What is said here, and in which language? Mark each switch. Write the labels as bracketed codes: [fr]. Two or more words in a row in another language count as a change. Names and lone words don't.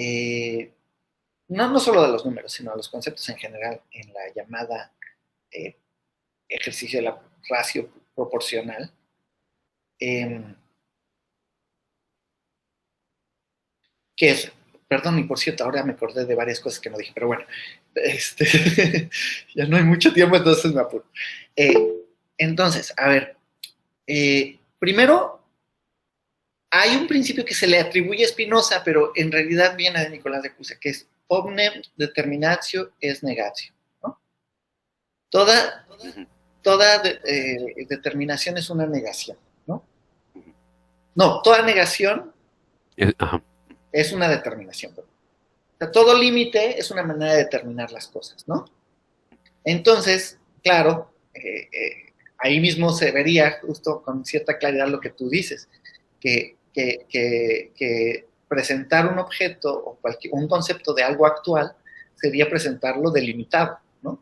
[es] no solo de los números, sino de los conceptos en general, en la llamada eh, ejercicio de la ratio proporcional, eh, que es, perdón, y por cierto, ahora me acordé de varias cosas que no dije, pero bueno, ya no hay mucho tiempo, entonces me apuro. Entonces, a ver, primero, hay un principio que se le atribuye a Spinoza, pero en realidad viene de Nicolás de Cusa, que es [la] omnem determinatio es negatio, [es] ¿no? Toda determinación es una negación, ¿no? No, toda negación Ajá. es una determinación. O sea, todo límite es una manera de determinar las cosas, ¿no? Entonces, claro, ahí mismo se vería justo con cierta claridad lo que tú dices, que presentar un objeto o un concepto de algo actual sería presentarlo delimitado, ¿no?